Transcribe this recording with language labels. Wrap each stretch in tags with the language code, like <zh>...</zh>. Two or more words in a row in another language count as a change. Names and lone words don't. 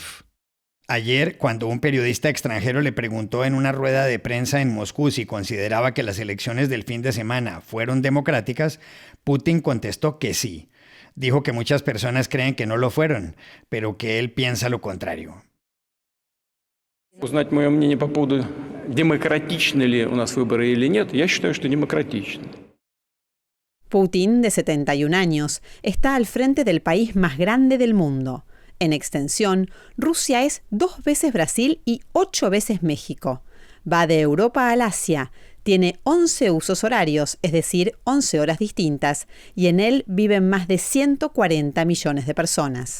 <es>Ayer, cuando un periodista extranjero le preguntó en una rueda de prensa en Moscú si consideraba que las elecciones del fin de semana fueron democráticas, Putin contestó que sí. Dijo que muchas personas creen que no lo fueron, pero que él piensa lo contrario.</es> <ru>Узнать мое мнение по поводу, демократичны ли у нас выборы или нет, я считаю, что демократичны.</ru> <es>Putin, de 71 años, está al frente del país más grande del mundo. En extensión, Rusia es 2 veces Brasil y 8 veces México. Va de Europa al Asia, Tiene 11 usos horarios, es decir, 11 horas distintas, y en él viven más de 140 millones de personas.</es>